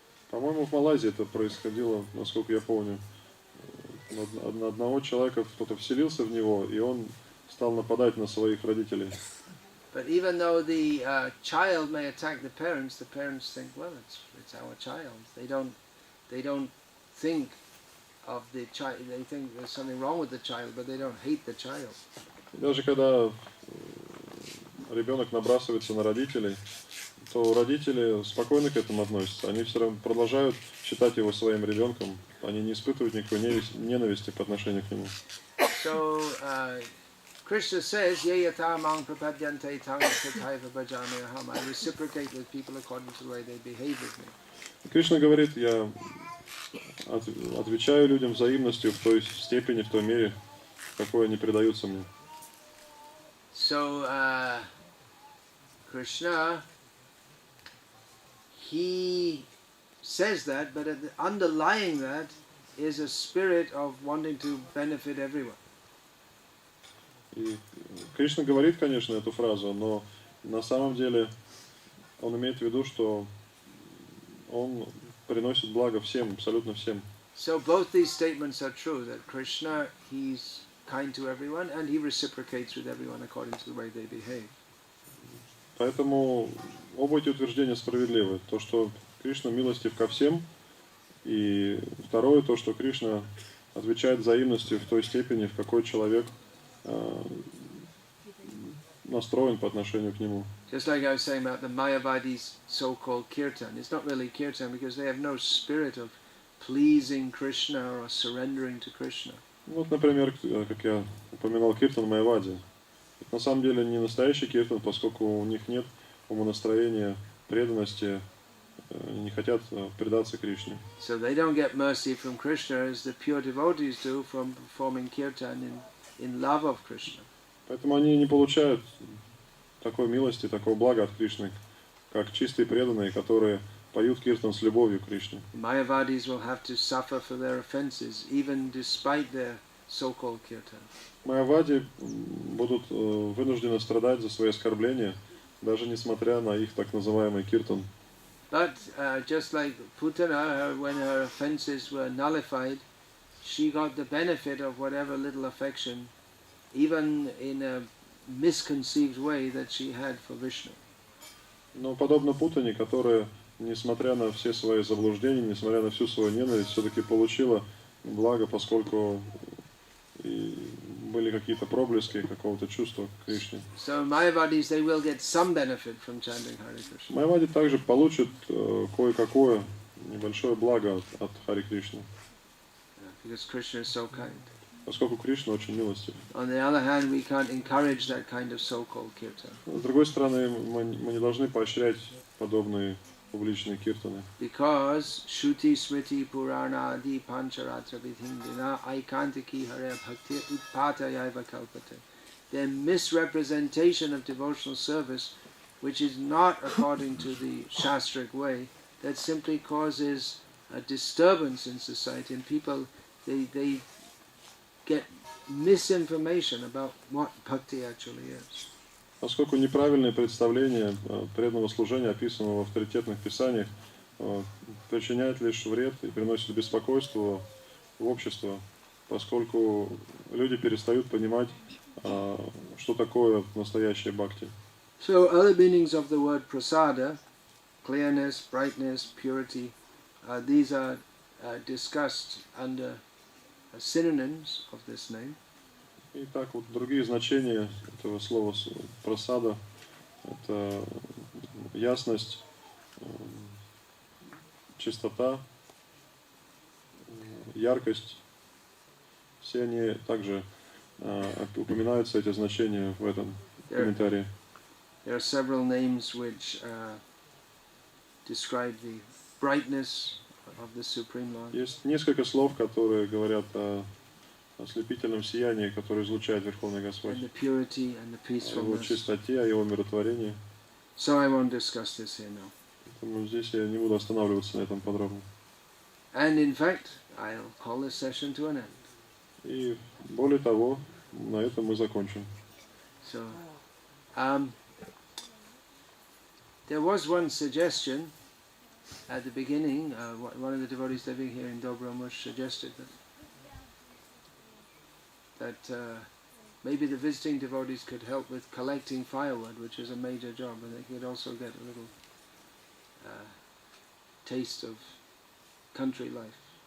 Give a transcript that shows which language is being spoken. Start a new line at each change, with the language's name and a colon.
Russian: По-моему, в Малайзии это происходило, насколько я помню. Одного человека кто-то вселился в него, и он стал нападать на своих родителей.
English: But even though the child may attack the parents think, well, it's our child. They don't think of the child. They think there's something wrong with the child, but they don't hate the child.
Russian: Даже когда ребенок набрасывается на родителей, то родители спокойно к этому относятся. Они все равно продолжают считать его своим ребенком. Они не испытывают никакой ненависти по отношению к нему.
English: So Krishna says,
Sanskrit: "Ye yatha mang prapadyante tang tathaiva bhajami aham."
English: I reciprocate with people according to the way they behave with me.
Russian: Кришна говорит, я отвечаю людям взаимностью в той степени, в той мере, в какой они предаются мне.
English: So Krishna, he says that, but underlying that is a spirit of wanting to benefit everyone.
Russian: И Кришна говорит, конечно, эту фразу, но на самом деле он имеет в виду, что он приносит благо всем, абсолютно всем.
English: So both these statements are true, that Krishna, he's kind to everyone and he reciprocates with everyone according to the way they behave.
Russian: Поэтому оба эти утверждения справедливы. То, что Кришна милостив ко всем, и второе, то, что Кришна отвечает взаимностью в той степени, в какой человек настроен по отношению к нему.
English: Just like I was saying about the Mayavadi's so-called kirtan, it's not really kirtan because they have no spirit of pleasing Krishna or surrendering to Krishna.
Russian: Вот, например, как я упоминал, киртан Майявади. На самом деле не настоящий киртан, поскольку у них нет умонастроения, преданности, не хотят предаться Кришне.
English: So they don't get mercy from Krishna as the pure devotees do from performing kirtan in love of Krishna.
Russian: Поэтому они не получают такой милости, такого блага от Кришны, как чистые преданные, которые поют киртан с любовью к Кришне.
English: Mayavadis will have to suffer for their offenses, even despite their so-called kirtan.
Russian: Майявади будут вынуждены страдать за свои оскорбления, даже несмотря на их так называемый киртан.
English: But just like Putana, when her offenses were nullified, she got the benefit of whatever little affection, even in a misconceived way that she had for Vishnu.
Russian: Но подобно Путане, которая, несмотря на все свои заблуждения, несмотря на всю свою ненависть, все-таки получила благо, поскольку и были какие-то проблески какого-то чувства к Кришне.
English: So Mayavadis, they will get some benefit from chanting Hare Krishna.
Russian: Майявади также получат кое-какое небольшое благо от Хари Кришны.
English: because Krishna is so kind.
Russian: Поскольку Кришна очень милостив.
English: On the other hand, we can't encourage that kind of so-called kirtan.
Russian: С другой стороны, мы не должны поощрять подобные публичные киртаны.
English: Because
Sanskrit: Shruti Smriti Purana Adi Pancharatra Vidhindina Aikantiki Hare Bhakti Utpatayaiva Kalpate.
English: Their misrepresentation of devotional service, which is not according to the Shastric way, that simply causes a disturbance in society, and people, they get misinformation about what bhakti actually is.
Russian: Поскольку неправильное представление преданного служения, описанного в авторитетных писаниях, причиняет лишь вред и приносит беспокойство в общество, поскольку люди перестают понимать, что такое настоящее бхакти.
English: So other meanings of the word prasada, clearness, brightness, purity, these are discussed under synonyms of this name.
Russian: И так вот другие значения этого слова прасада — это ясность, чистота, яркость. Все они также упоминаются, эти значения, в этом комментарии.
English: There are several names which describe the brightness of the Supreme Lord.
Russian: Есть несколько слов, которые говорят о ослепительном сиянии, которое излучает Верховный Господь,
English: And the purity and the
Russian: о его
English: peacefulness.
Russian: чистоте, о его миротворении.
English: So I won't discuss this here now.
Russian: Поэтому здесь я не буду останавливаться на этом подробно.
English: And in fact, I'll call this session to an end.
Russian: И более того, на этом мы закончим.
English: So, there was one suggestion at the beginning. One of the devotees living here in Dobromıше suggested that maybe the visiting devotees could help with collecting firewood, which is a major job, and they could also get a little taste of country life.